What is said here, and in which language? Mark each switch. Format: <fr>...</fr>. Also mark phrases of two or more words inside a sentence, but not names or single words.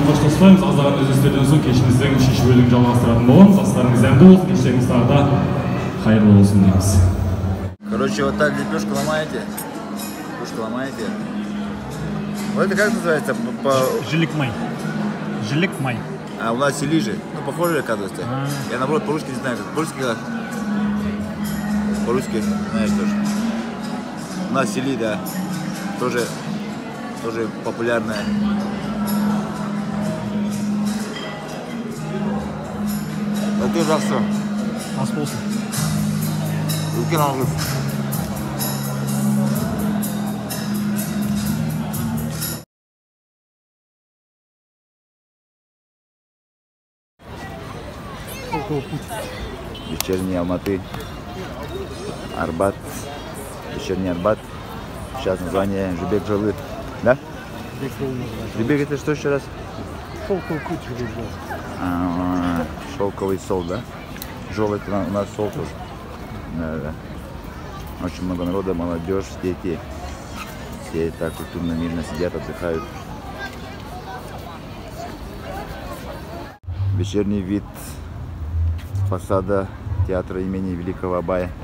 <kk>қоштасамыз. Аздаған үзілістерден соң кешіміздің үшінші бөлігін жалғастыратын боламыз. Астарыңыз дәмді болсын, кештеріңіз тағы да қайырлы болсын дейміз.</kk> <ru>Короче, вот так лепешку ломаете. Лепешку ломаете. Вот это как называется?</ru> <kk>Жилик-май. Жилик-май.</kk> <ru>А у нас сели же. Ну, похоже, оказывается. Я, наоборот, по-русски не знаю. По-русски как? По-русски, знаешь тоже. У нас сели, да. Тоже популярная. А ты жақсы.</ru> <kk>Ас болсын. Үлкен алғыс. Вечерний Алматы,</kk> <ru>Арбат, вечерний Арбат. Сейчас название Жибек Жолы, да? Жибек это что еще раз? Шелковый путь Жибек. Шелковый сол, да? Жол это у нас сол тоже. Да. Очень много народа, молодежь, дети. Все так культурно, мирно сидят, отдыхают. Вечерний вид фасада театра имени Великого Абая.</ru>